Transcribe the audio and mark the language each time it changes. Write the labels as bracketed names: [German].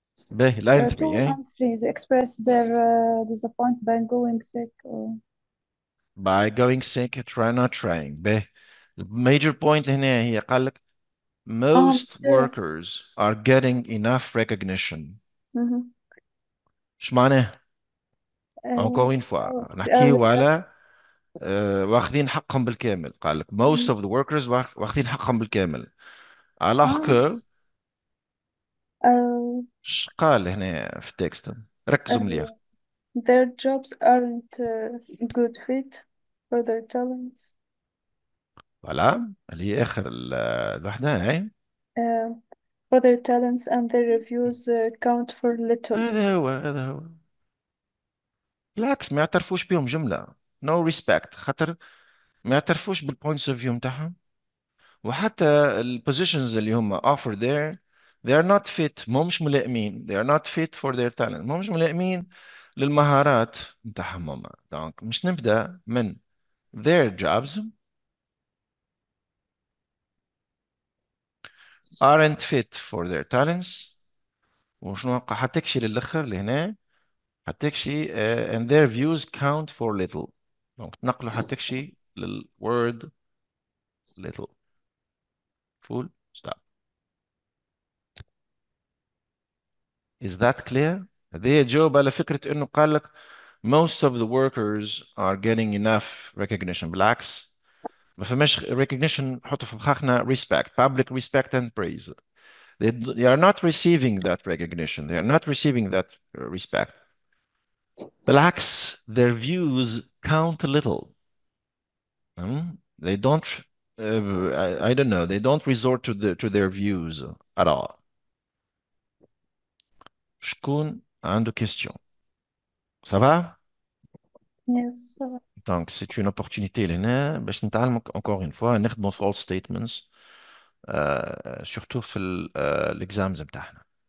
[English] به line 3 2 and 3. They express their disappointment by going sick. by going sick, try not trying. به major point [Arabic] هنا هي قال لك [English] most workers are getting enough recognition. [Arabic] ايش معناه؟ [French] encore une fois [Arabic] نحكيو على واخذين حقهم بالكامل. قال لك [English] most of the workers [Arabic] واخذين حقهم بالكامل. [French] alors que [Arabic] ايش قال هنا في التكست؟ ركزوا مليح. [English] Their jobs aren't good fit for their talents. [Arabic] فوالا اللي هي اخر الوحده هاي. [English] For their talents and their reviews count for little. [Arabic] هذا هو بالعكس ما يعترفوش بيهم جمله. [English] no respect [Arabic] خاطر ما يعترفوش [English] بالبوينتس of view [Arabic] نتاعهم. وحتى البوزيشنز اللي هم [English] offer there they are not fit. [Arabic] ما همش ملائمين. [English] they are not fit for their talent. [Arabic] ما همش ملائمين للمهارات نتاعهم هم. دونك مش نبدا من [English] their jobs aren't fit for their talents. [Arabic] وشنو حتكشي للاخر لهنا حتكشي [English] and their views count for little. [Arabic] دونك تنقلوا حتكشي للword little. [English] full stop. is that clear؟ [Arabic] هذه جاوب على فكرة انه قال لك [English] most of the workers are getting enough recognition. [Arabic] بالعكس ما فماش recognition. حطوا في مخاخنا [English] respect, public respect and praise. They are not receiving that recognition. They are not receiving that respect. [Arabic] بالعكس [English] their views count a little. They don't I don't know, they don't resort to their views at all. [Arabic] شكون عنده question? [French] Ça va? [English] Yes. [French] Donc c'est une opportunité [Arabic] لهنا باش نتعلموا [French] encore une fois [Arabic] نخدموا [English] false statements [French] surtout في l'exams [Arabic] بتاعنا.